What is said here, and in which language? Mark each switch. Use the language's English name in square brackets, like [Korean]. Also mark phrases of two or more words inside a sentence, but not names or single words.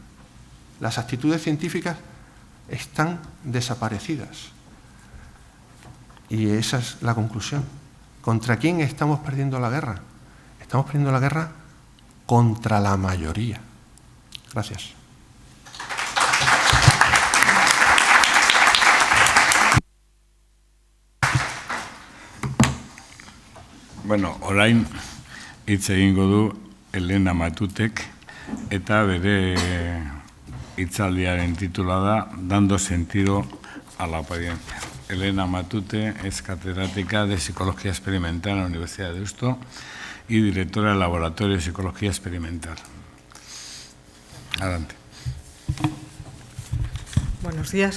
[Spanish] Las actitudes científicas están desaparecidas. Y esa es la conclusión. ¿Contra quién estamos perdiendo la guerra? Estamos perdiendo la guerra contra la mayoría. Gracias. [Basque] Bueno, orain hitz egingo du Elena Matutek eta bere hitzaldiaren titula da Dando sentido a la apariencia. [Spanish] Elena Matute es catedrática de Psicología Experimental en la Universidad de Deusto y directora del Laboratorio de Psicología Experimental. Adelante. Buenos días.